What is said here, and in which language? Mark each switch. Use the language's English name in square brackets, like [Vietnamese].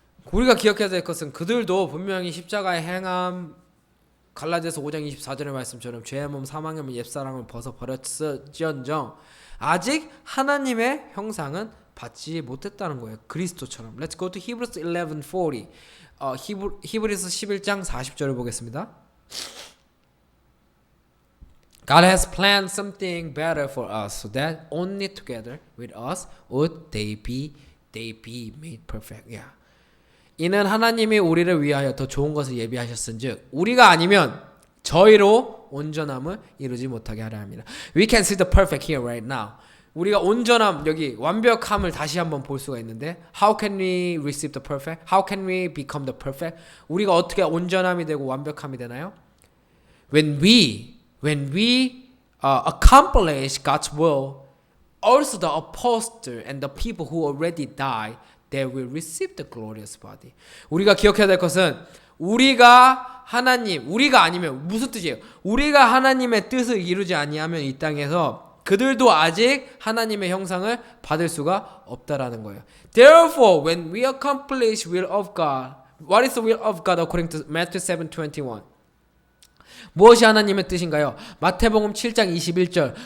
[Korean] 우리가 기억해야 될 것은 그들도 분명히 십자가의 행함, 갈라디아서 5장 24절의 말씀처럼 죄의 몸 사망의 몸 옛사람을 벗어버렸을지언정 아직 하나님의 형상은 받지 못했다는 거예요. 그리스도처럼. [English] Let's go to Hebrews 11:40. [Korean] 히브리서 11장 40절을 보겠습니다. [English] God has planned something better for us, so that only together with us would they be made perfect. Yeah. [Korean] 이는 하나님이 우리를 위하여 더 좋은 것을 예비하셨은즉 우리가 아니면 저희로 온전함을 이루지 못하게 하려 합니다. [English] We can see the perfect here right now. [Korean] 우리가 온전함, 여기 완벽함을 다시 한번 볼 수가 있는데 [English] How can we receive the perfect? How can we become the perfect? [Korean] 우리가 어떻게 온전함이 되고 완벽함이 되나요? [English] When we accomplish God's will, also the apostle and the people who already died, they will receive the glorious body. [Korean] 우리가 기억해야 될 것은 우리가 아니면 무슨 뜻이에요? 우리가 하나님의 뜻을 이루지 아니하면 이 땅에서 그들도 아직 하나님의 형상을 받을 수가 없다라는 거예요. [English] Therefore, when we accomplish will of God, what is the will of God according to Matthew 7:21? [Korean] 무엇이 하나님의 뜻인가요? 마태복음 7장 21절.